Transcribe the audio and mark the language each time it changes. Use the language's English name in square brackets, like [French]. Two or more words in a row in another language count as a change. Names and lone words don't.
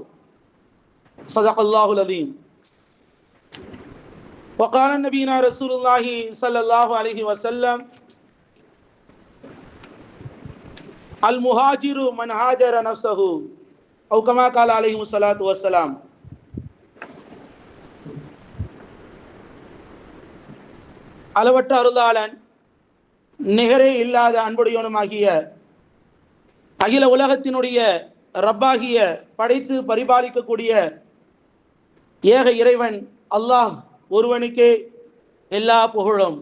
[Arabic] صدق الله العظيم. وقال نبينا رسول الله صلى الله عليه وسلم: المهاجر من هاجر نفسه أو كما قال عليه الصلاة والسلام. [Tamil] அளவற்ற அருளாளன் நிகரே இல்லாத அன்புடையவனுமாகிய அகில உலகத்தினுடைய ரப்பாகிய படைத்து பரிபாலிக்கக்கூடிய ஏக இறைவன் அல்லாஹ் ஒருவனுக்கே எல்லா புகழும்.